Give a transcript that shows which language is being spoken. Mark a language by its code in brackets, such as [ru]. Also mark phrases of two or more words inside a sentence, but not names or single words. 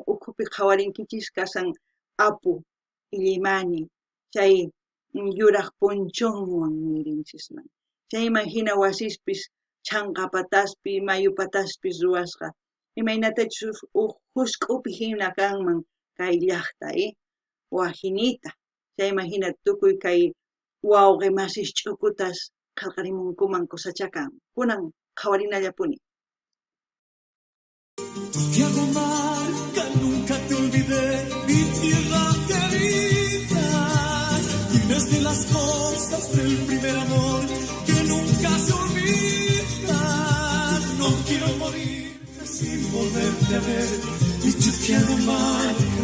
[qu] ukhupi qhawarinkichis kasan Apu Illimani chay yuraq punchunwan nirinchikman chayman hina wasispis chanqa pataspi mayu pataspis ruwasqa imaynatachus husk'upi hina kanman kay llaqta wajinita chayman hina tukuy kay wawqi masis ch'ukutas qillqarimunkuman kusachakan kunan Jawarina Yapuni. [es] Santiago Marca, nunca te olvidé, mi tierra querida. Tienes de las cosas del primer amor que nunca se olvidan. No quiero morir sin volverte a ver, mi Santiago Marca.